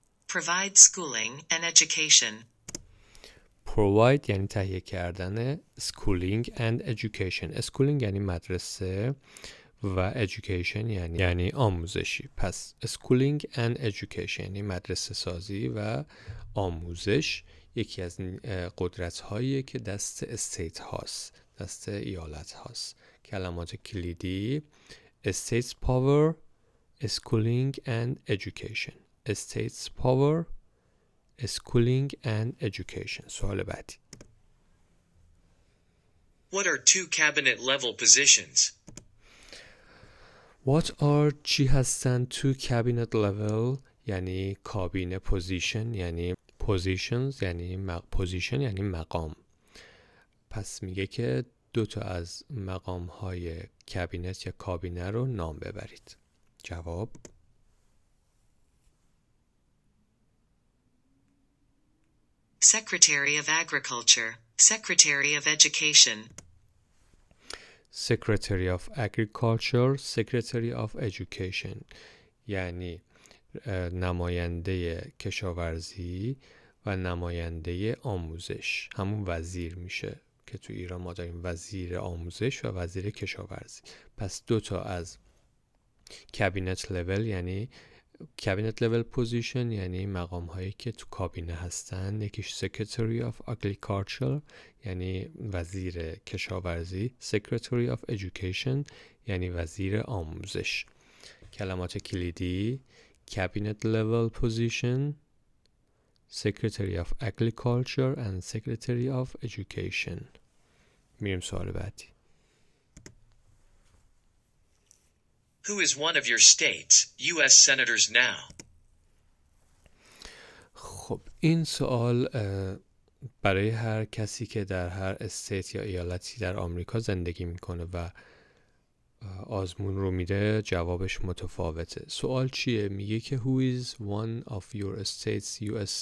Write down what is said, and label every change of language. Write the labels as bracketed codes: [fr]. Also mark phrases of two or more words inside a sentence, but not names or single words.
[en] provide schooling and education. [fa] provide یعنی تهیه کردن، [en] schooling and education. [fa] schooling یعنی مدرسه و education یعنی آموزشی. پس [en] schooling and education [fa] یعنی مدرسه سازی و آموزش یکی از قدرت هایی که دست استیت هاست، دست ایالت هاست. کلمات کلیدی [en] states power, schooling and education. states power, schooling and education. [fa] سوال بعدی. [en] What are two cabinet level positions? What are [fa] چی هستن؟ [en] two cabinet level [fa] یعنی کابینه، position یعنی positions یعنی position یعنی مقام. پس میگه که دو تا از مقام های کابینت یا کابینه رو نام ببرید. جواب [en] Secretary of Agriculture, Secretary of Education. Secretary of Agriculture, Secretary of Education [fa] یعنی نماینده کشاورزی و نماینده آموزش. همون وزیر میشه که تو ایران ما داریم وزیر آموزش و وزیر کشاورزی. پس دو تا از [en] cabinet level [fa] یعنی [en] cabinet level position [fa] یعنی مقام هایی که تو کابینه هستن. یکیش [en] Secretary of Agriculture [fa] یعنی وزیر کشاورزی، [en] Secretary of Education [fa] یعنی وزیر آموزش. کلمات کلیدی [en] Cabinet level position, Secretary of Agriculture and Secretary of Education. [fa] میریم سوال بعدی. [en] Who is one of your states, U.S. senators now? [fa] خب این سوال برای هر کسی که در هر استیت یا ایالتی در آمریکا زندگی میکنه و آزمون رو میده جوابش متفاوته. سوال چیه؟ میگه که [en] Who is one of your states U.S.